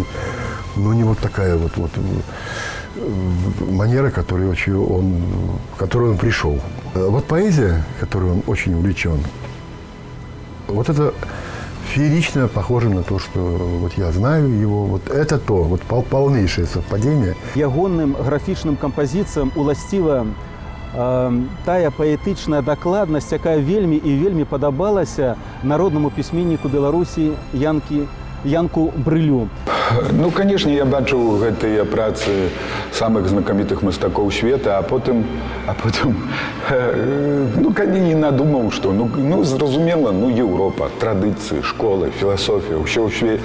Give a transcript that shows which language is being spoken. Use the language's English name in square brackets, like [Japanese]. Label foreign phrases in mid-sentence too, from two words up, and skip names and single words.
[Russian] Но не вот такая вот манера, которой он пришел. Вот поэзия, которой он очень увлечен, вот это феерично похоже на то, что вот я знаю его, вот это то, вот полнейшее совпадение. [Belarusian] Ягонным графічным кампазіцыям уласціва тая паэтычная дакладнасць, якая вельмі і вельмі падабалася народнаму пісьменніку Беларусі Янкі Янку Брылю. Ну, конечно, я бачыў гэтыя працы самых знакамітых мастакоў света, а потым ну, калі не надумаў, што, ну, зразумела, ну, Еўропа, традыцыі, школы, філасофія, ўсё ў свеце.